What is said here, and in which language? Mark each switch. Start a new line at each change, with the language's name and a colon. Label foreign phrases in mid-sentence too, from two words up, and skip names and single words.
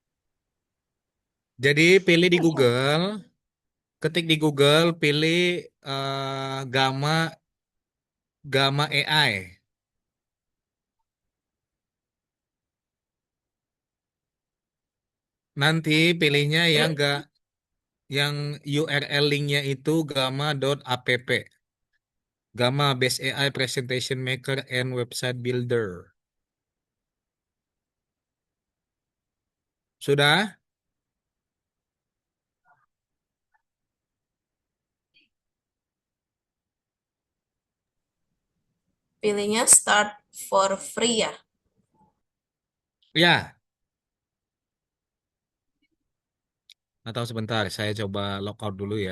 Indonesian: Jadi pilih di Google, ketik di Google, pilih Gamma Gamma AI. Nanti pilihnya yang enggak yang URL linknya itu gamma.app. Gamma Base AI Presentation Maker and Website Builder. Sudah? Pilihnya
English: start for free
Indonesian: ya. Ya. Atau sebentar, saya coba lockout dulu ya.